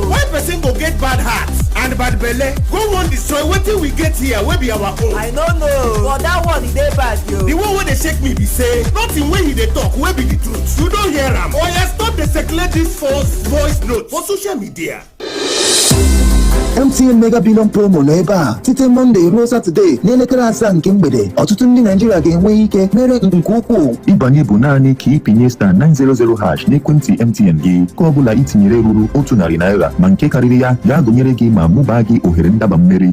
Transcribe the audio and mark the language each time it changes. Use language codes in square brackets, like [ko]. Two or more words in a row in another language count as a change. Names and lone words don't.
[pcm] Why person go get bad heart and bad belle go wan destroy wetin we get here wey be our own? I no know, but that one e dey bad yo. The one wey dey shake me be say nothing wey he dey talk wey be the truth. You don hear am? Oya stop dey circulate this false voice note for social media. [ig] MTN Mega Billion Promo nọ ebe a site Monday ruo Saturday n'elekere 7 nke mgbede. Ọtụtụ ndị Naịjirịa ga-enwe ike mere nke ukwuu. Ịbanye bụ naanị ka ịpịnye star 900 hash n'ekwentị MTN gị. Ka ọ bụla itinyere ruru 100 naira ma nke karịrị ya ga-agụnyere gị ma mụbaa gị ohere ndaba mmeri.